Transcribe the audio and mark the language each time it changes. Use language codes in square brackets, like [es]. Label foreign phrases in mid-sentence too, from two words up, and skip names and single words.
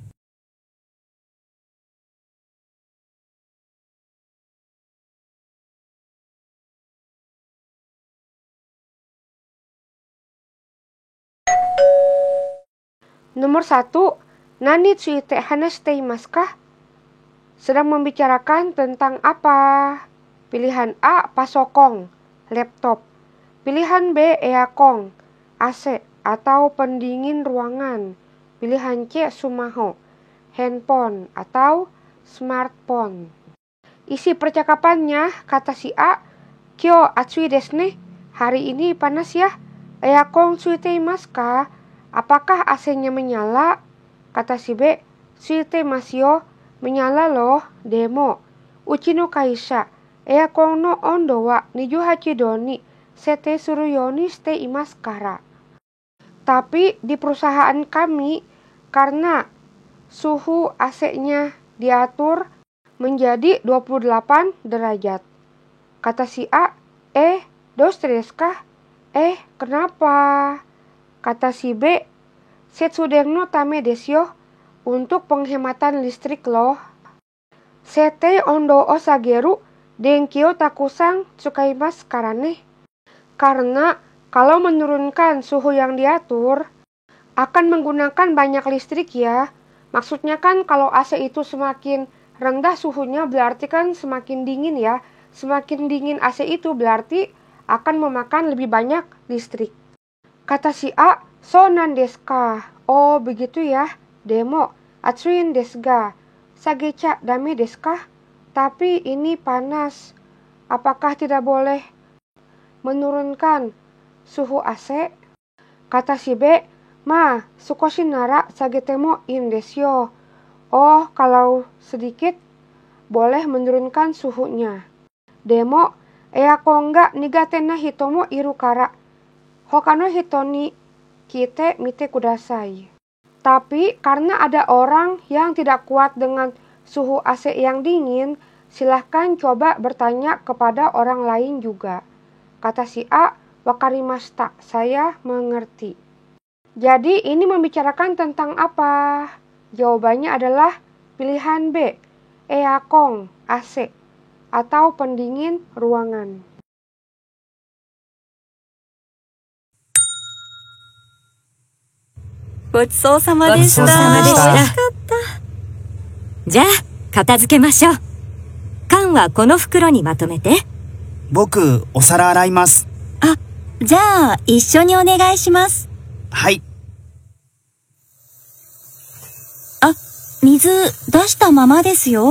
[id] Nomor 1. [ja] 何について話していますか? [id] Sedang membicarakan tentang apa? Pilihan A. Pasokong, laptop. Pilihan B. Eakong, AC atau pendingin ruangan. Pilihan C. Sumaho, handphone atau smartphone. Isi percakapannya, kata si A, [ja] 今日暑いですね. [id] Hari ini panas ya. [ja] エアコンついていますか? [id] Apakah AC-nya menyala? Kata si B, [ja] ついていますよ. [id] Menyala loh, [ja] でも。うちの会社, エアコンの温度は28度に設定するようにしていますから kara. [id] Tapi di perusahaan kami, karena suhu AC-nya diatur menjadi 28 derajat. Kata si A, [ja] どうしてですか? [id] Kenapa? Kata si B, [ja] 節電のためですよ. [id] Untuk penghematan listrik loh. [ja] 設定温度を下げると電気をたくさん使いますからね ne. [id] Karena kalau menurunkan suhu yang diatur akan menggunakan banyak listrik ya. Maksudnya kan kalau AC itu semakin rendah suhunya berarti kan semakin dingin ya. Semakin dingin AC itu berarti akan memakan lebih banyak listrik. Kata si A, [ja] そうなんですか? [id] Oh begitu ya. [ja] でも、暑いんですが? 下げちゃダメですか? [id] Tapi ini panas. Apakah tidak boleh menurunkan suhu AC? Kata si B, [ja] 少しなら下げてもいいんですよ. [id] Oh, kalau sedikit boleh menurunkan suhunya. [ja] でも, エアコンが苦手な人もいるから. 他の人に聞いてみてください. [id] Tapi karena ada orang yang tidak kuat dengan suhu AC yang dingin, silahkan coba bertanya kepada orang lain juga. Kata si A, wakarimashita, saya mengerti. Jadi ini membicarakan tentang apa? Jawabannya adalah pilihan B, eakong, AC, atau pendingin ruangan. [ja] ご馳走様でした. じゃあ、片付けましょう。缶はこの袋にまとめて。僕、お皿洗います。あ、じゃあ、一緒にお願いします。はい。あ、水出したままですよ。